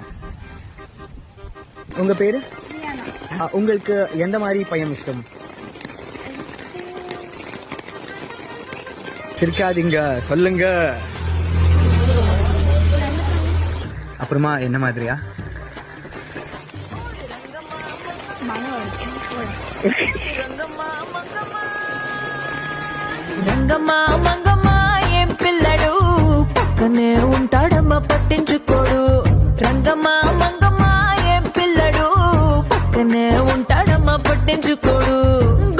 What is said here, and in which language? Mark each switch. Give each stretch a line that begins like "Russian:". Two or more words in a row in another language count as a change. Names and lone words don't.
Tamil: உங்கள் பேர்? உங்களுக்கு எந்த மாதிரி பையன் இஷ்டம்? இருக்காதீங்க, சொல்லுங்க. அப்புறமா என்ன மாதிரியா?
Telugu: రంగమ్మా మంగమ్మా ఏం పిల్లడు పక్కనే ఉంటాడమ్మా పట్టించుకోడు. రంగమ్మా మంగమ్మా ఏం పిల్లడు పక్కనే ఉంటాడమ్మా పట్టించుకోడు.